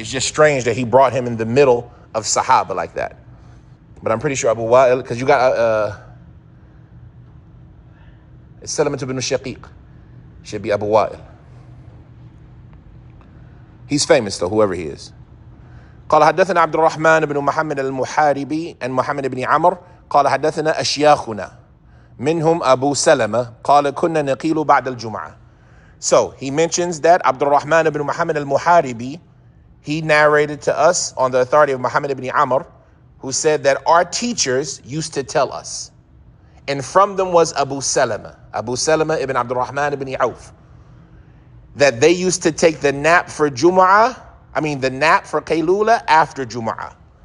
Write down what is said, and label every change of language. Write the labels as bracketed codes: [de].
[en] It's just strange that he brought him in the middle of Sahaba like that. But I'm pretty sure Abu Wa'il, because you got it's Salamat ibn Shaqiq. Should be Abu Wa'il. He's famous though, whoever he is. [ar] قال حدثنا عبد الرحمن بن محمد المحاربي and محمد بن عمر قال حدثنا أشياخنا منهم أبو سلمة قال كنا نقيل بعد الجمعة. [en] So he mentions that Abdul Rahman ibn Muhammad al-Muharibi, he narrated to us on the authority of Muhammad ibn Amr, who said that our teachers used to tell us, and from them was Abu Salama ibn Abdul Rahman ibn Auf, that they used to take the nap for the nap for Qaylula after Jumu'ah.